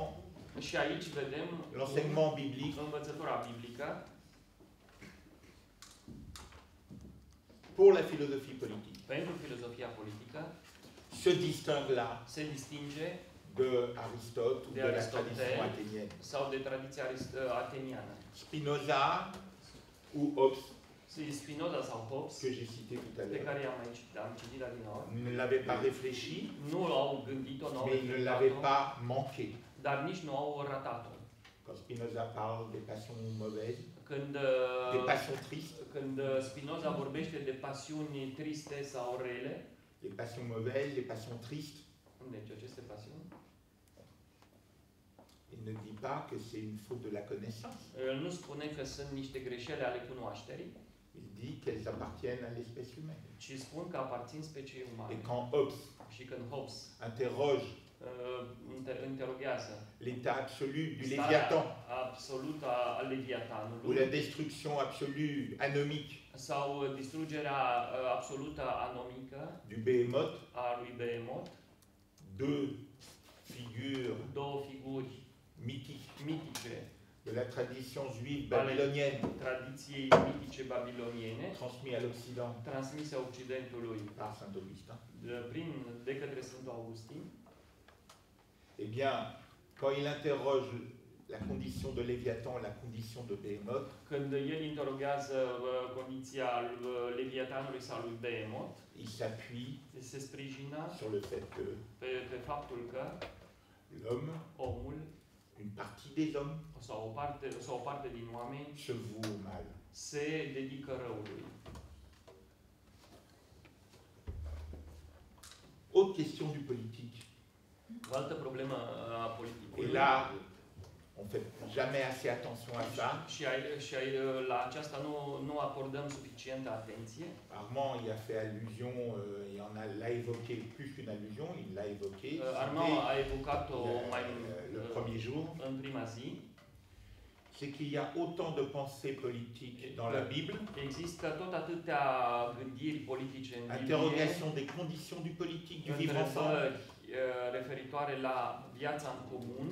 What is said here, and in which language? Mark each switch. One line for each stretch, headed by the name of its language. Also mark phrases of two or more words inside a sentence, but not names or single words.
Romanian: Și aici vedem
French: l'enseignement biblique,
Romanian: învățătura biblică
French: pour la philosophie politique,
Romanian: pentru filozofia politică
French: se distingue là
Romanian: se distinge
French: de Aristote ou
Romanian: De
French: de la
Romanian: Aristote.
French: tradition athénienne.
Romanian: sau de tradiția ateniană.
French: Spinoza ou Hobbes,
Romanian: Spinoza sau Hobbes,
French: que j'ai cité tout à
Romanian: pe
French: l'heure,
Romanian: care am citit adineauri,
French: ne l'avaient pas réfléchi,
Romanian: nu au gândit-o, nu au
French: mais ils ne
Romanian: reflectat-o,
French: l'avaient pas manqué.
Romanian: dar nici nu au ratat-o.
French: Quand Spinoza parle des passions mauvaises,
Romanian: Când,
French: des passions tristes,
Romanian: când Spinoza vorbește de pasiuni triste sau rele,
French: les passions mauvaises, les passions tristes,
Romanian: deci aceste pasiuni,
French: il ne dit pas que c'est une faute de la connaissance.
Romanian: el nu spune că sunt niște greșeli ale cunoașterii,
French: Il dit qu'elles appartiennent à l'espèce humaine.
Romanian: ci spun că aparțin speciei
French: Et
Romanian: umane.
French: quand Hobbes
Romanian: Și când Hobbes
French: interroge
Romanian: interrogează
French: l'état absolu du
Romanian: starea
French: Léviathan,
Romanian: absolută a
French: ou
Romanian: Leviatanului,
French: la destruction absolue anomique
Romanian: sau distrugerea absolută anomică
French: du Behémoth,
Romanian: a lui Behemoth,
French: deux figures
Romanian: două figuri
French: mythiques
Romanian: mitice
French: de la tradition juive babylonienne
Romanian: tradiției mitice babiloniene,
French: transmis à l'Occident
Romanian: transmise Occidentului
French: par Saint Augustin.
Romanian: de către Sfântul Augustin.
French: Eh bien, quand il interroge la condition de Léviathan, la condition de Behémoth,
Romanian: Când el interrogează condiția Leviatanului sau lui Behemoth,
French: il s'appuie
Romanian: se sprijină
French: sur le fait que
Romanian: pe faptul că
French: l'homme
Romanian: omul
French: une partie des hommes
Romanian: sau o parte din oameni
French: se voue au mal.
Romanian: se dedică răului.
French: Autre question du politique.
Romanian: O altă problemă a politicului.
French: Et là, on ne fait jamais assez attention à ça.
Romanian: Și la aceasta nu acordăm suficientă atenție.
French: Armand y a fait allusion, l'a évoqué plus qu'une allusion, il l'a évoqué.
Romanian: Armand a evocat-o mai
French: le premier jour.
Romanian: în prima zi.
French: C'est qu'il y a autant de pensées politiques dans la Bible.
Romanian: Există tot atâtea gândiri politice în Biblie.
French: Interrogation des conditions du politique, du vivre ensemble.
Romanian: Referitoare la viața în comun.